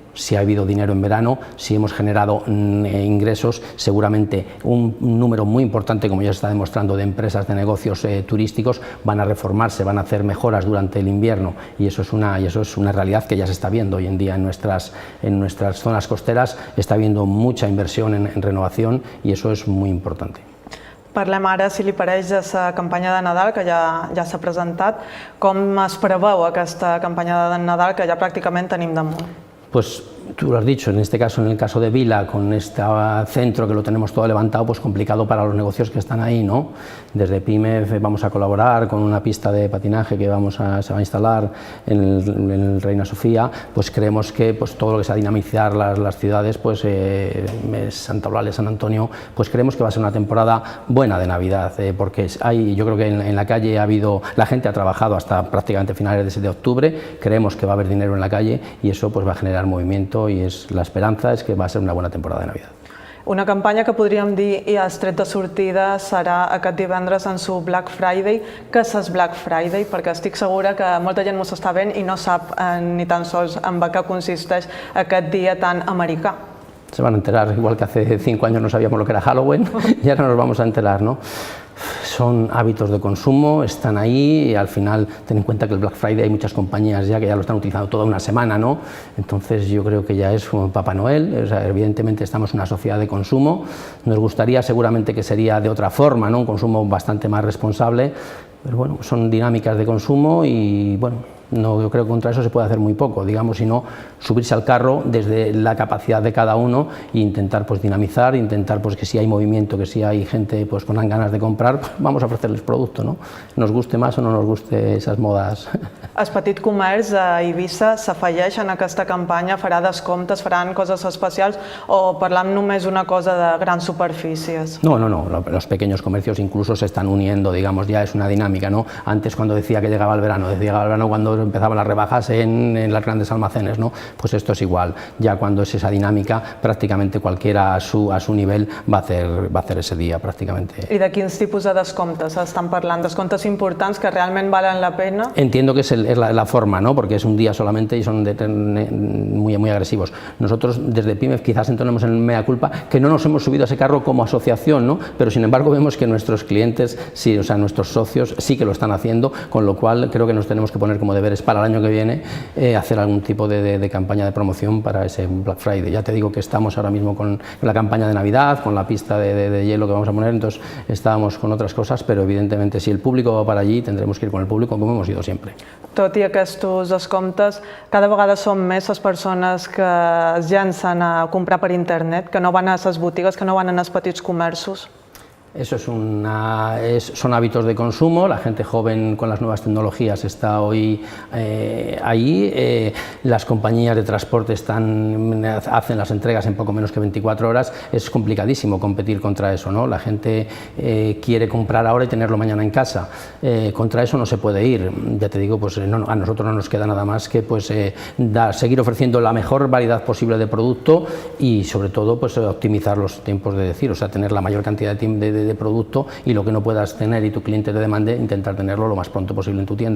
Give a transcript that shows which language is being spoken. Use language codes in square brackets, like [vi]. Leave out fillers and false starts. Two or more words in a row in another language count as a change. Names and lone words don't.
[es] Si ha habido dinero en verano, si hemos generado ingresos, seguramente un número muy importante, como ya se está demostrando, de empresas, de negocios turísticos van a reformarse, van a hacer mejoras durante el invierno y eso es una realidad que ya se está viendo hoy en día en nuestras zonas costeras. Está habiendo mucha inversión en renovación y eso es muy importante. [ca] Parlem ara, si li pareix, de la campanya de Nadal, que ja s'ha presentat. Com es preveu aquesta campanya de Nadal, que ja pràcticament tenim damunt? [es] Pues tú lo has dicho, en este caso, en el caso de Vila, con este centro que lo tenemos todo levantado, pues complicado para los negocios que están ahí, ¿no? Desde PIMEF vamos a colaborar con una pista de patinaje que se va a instalar en el Reina Sofía, pues creemos que pues, todo lo que sea dinamizar las ciudades, pues Santa Eulalia, San Antonio, pues creemos que va a ser una temporada buena de Navidad, porque yo creo que en la calle la gente ha trabajado hasta prácticamente finales de octubre, creemos que va a haber dinero en la calle y eso pues va a generar movimiento y la esperanza es que va a ser una buena temporada de Navidad. [ca] Una campanya que podríem dir i el tret de sortida serà aquest divendres en su Black Friday. Què és Black Friday? Perquè estic segura que molta gent m'ho està veient i no sap ni tan sols en què consisteix aquest dia tan americà. [es] Se van a enterar, igual que hace 5 años no sabíamos lo que era Halloween y ahora nos vamos a enterar, ¿no? Son hábitos de consumo, están ahí y al final ten en cuenta que el Black Friday hay muchas compañías ya que ya lo están utilizando toda una semana, ¿no? Entonces yo creo que ya es como Papá Noel, o sea, evidentemente estamos en una sociedad de consumo, nos gustaría seguramente que sería de otra forma, ¿no? Un consumo bastante más responsable, pero bueno, son dinámicas de consumo y bueno, yo creo que contra eso se puede hacer muy poco, digamos, sino subirse al carro desde la capacidad de cada uno e intentar pues dinamizar, intentar pues que si hay movimiento, que si hay gente pues con ganas de comprar, pues, vamos a ofrecerles producto, ¿no? Nos guste más o no nos guste esas modas. [ca] El petit comerç a Eivissa s'afegeix en aquesta campanya, farà descomptes, faran coses especials o parlam només una cosa de grans superfícies? [es] No, los pequeños comercios incluso se están uniendo, digamos, ya es una dinámica, ¿no? Antes cuando decía que llegaba el verano, cuando empezaban las rebajas en los grandes almacenes, ¿no? Pues esto es igual, ya cuando es esa dinámica prácticamente cualquiera a su nivel va a hacer ese día prácticamente. [ca] I de quins tipus de descomptes estan parlant? Descomptes importants que realment valen la pena? [es] Entiendo que es la forma, ¿no? Porque es un día solamente y son muy agresivos. Nosotros desde PIMEF quizás entonemos en [la] mea culpa [es] que no nos hemos subido a ese carro como asociación, ¿no? Pero sin embargo vemos que nuestros clientes, sí, o sea, nuestros socios sí que lo están haciendo, con lo cual creo que nos tenemos que poner como deberes para el año que viene hacer algún tipo de campaña de promoción para ese Black Friday. Ya te digo que estamos ahora mismo con la campaña de Navidad, con la pista de hielo que vamos a poner, entonces estábamos con otras cosas, pero evidentemente si el público va para allí tendremos que ir con el público como hemos ido siempre. [ca] Tot i aquests descomptes, cada vegada són més les persones que es llancen a comprar per internet, que no van a les botigues, que no van a els petits comerços. [es] Eso son hábitos de consumo, la gente joven con las nuevas tecnologías está hoy ahí, las compañías de transporte hacen las entregas en poco menos que 24 horas, es complicadísimo competir contra eso, ¿no? La gente quiere comprar ahora y tenerlo mañana en casa, contra eso no se puede ir, ya te digo, pues a nosotros no nos queda nada más que pues, seguir ofreciendo la mejor variedad posible de producto y sobre todo pues, optimizar los tiempos de decir, o sea, tener la mayor cantidad de producto y lo que no puedas tener y tu cliente te demande, intentar tenerlo lo más pronto posible en tu tienda.